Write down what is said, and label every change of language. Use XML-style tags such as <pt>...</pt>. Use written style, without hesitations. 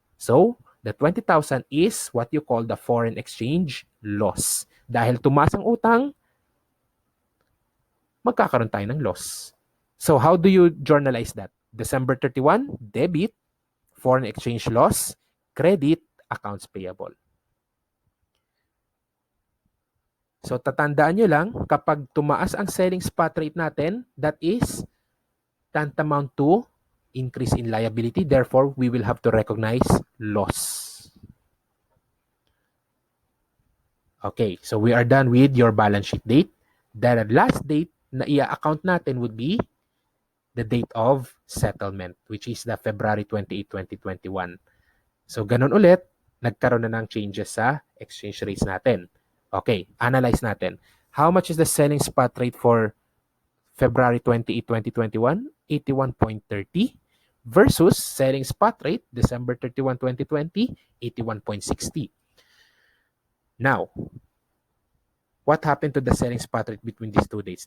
<en>So, the 20,000 is what you call the foreign exchange loss.</en> <tl>Dahil tumaas ang utang, magkakaroon tayo ng loss.</tl> <en>So, how do you journalize that? December 31, debit, foreign exchange loss, credit, accounts payable.</en> <tl>So, tatandaan nyo lang, kapag tumaas ang selling spot rate natin,</tl> <en>that is tantamount to increase in liability. Therefore, we will have to recognize loss. Okay, so we are done with your balance sheet date. The last date</en> <tl>na i-account natin</tl> <en>would be the date of settlement, which is the February 28, 2021.</en> <tl>So, ganun ulit, nagkaroon na ng changes sa exchange rates natin.</tl> <en>Okay, analyze natin. How much is the selling spot rate for February 28, 2021? 81.30 versus selling spot rate, December 31, 2020, 81.60. Now, what happened to the selling spot rate between these 2 dates?</en>